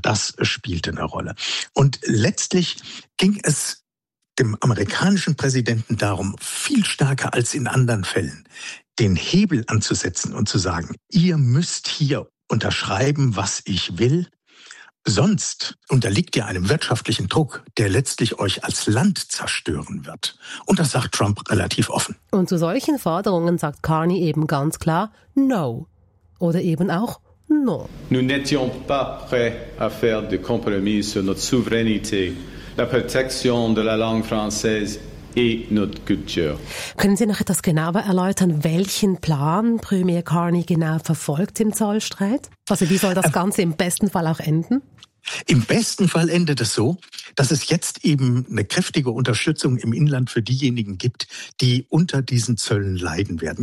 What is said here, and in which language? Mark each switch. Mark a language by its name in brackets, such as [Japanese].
[German] Das spielte eine Rolle. Und letztlich ging es dem amerikanischen Präsidenten darum, viel stärker als in anderen Fällen, den Hebel anzusetzen und zu sagen, ihr müsst hier unterschreiben, was ich will. Sonst unterliegt ihr einem wirtschaftlichen Druck, der letztlich euch als Land zerstören wird. Und das sagt Trump relativ offen. Und zu solchen Forderungen sagt Carney eben ganz klar No. Oder eben auch No. [French] Nous n'étions pas prêts à faire de compromis sur notre souveraineté, la protection de la langue française et notre culture. [German] Können Sie noch etwas genauer erläutern, welchen Plan Premier Carney genau verfolgt im Zollstreit? Also wie soll das Ganze im besten Fall auch enden? Im besten Fall endet es so, dass es jetzt eben eine kräftige Unterstützung im Inland für diejenigen gibt, die unter diesen Zöllen leiden werden.